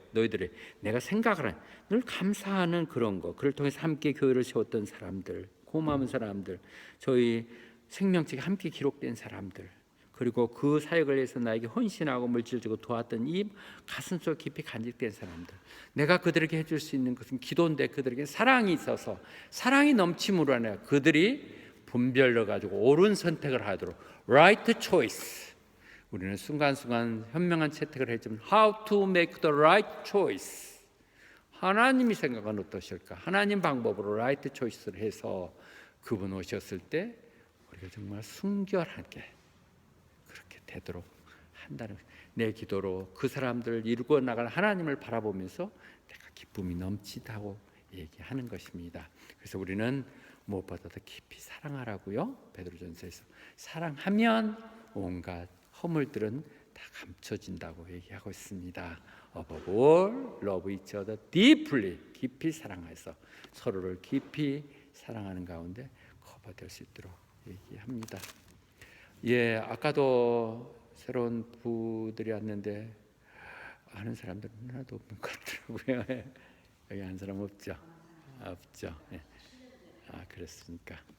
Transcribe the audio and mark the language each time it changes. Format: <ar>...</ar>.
<ko>너희들이 내가 생각을 하는, 늘 감사하는 그런 거, 그를 통해서 함께 교회를 세웠던 사람들, 고마운 사람들, 저희 생명책에 함께 기록된 사람들, 그리고 그 사역을 위해서 나에게 헌신하고 물질 주고 도왔던 이 가슴속 깊이 간직된 사람들, 내가 그들에게 해줄 수 있는 것은 기도인데, 그들에게 사랑이 있어서 사랑이 넘침으로 하여 그들이 분별로 가지고 옳은 선택을 하도록,</ko> <en>right choice.</en> <ko>우리는 순간순간 현명한 채택을 했지만</ko> <en>how to make the right choice.</en> <ko>하나님이 생각은 어떠실까? 하나님 방법으로 right choice를 해서 그분 오셨을 때 우리가 정말 순결하게 그렇게 되도록 한다는, 내 기도로 그 사람들을 이루고 나갈 하나님을 바라보면서 내가 기쁨이 넘치다고 얘기하는 것입니다. 그래서 우리는 무엇보다도 깊이 사랑하라고요. 베드로전서에서 사랑하면 온갖 허물들은 다 감춰진다고 얘기하고 있습니다.</ko> <en>Above all, love each other deeply.</en> <ko>깊이 사랑해서 서로를 깊이 사랑하는 가운데 커버될 수 있도록 얘기합니다. 예, 아까도 새로운 부들이 왔는데 아는 사람들은 하나도 없는 것 같더라고요. 여기 한 사람 없죠? 없죠. 예. 아, 그렇습니까?</ko>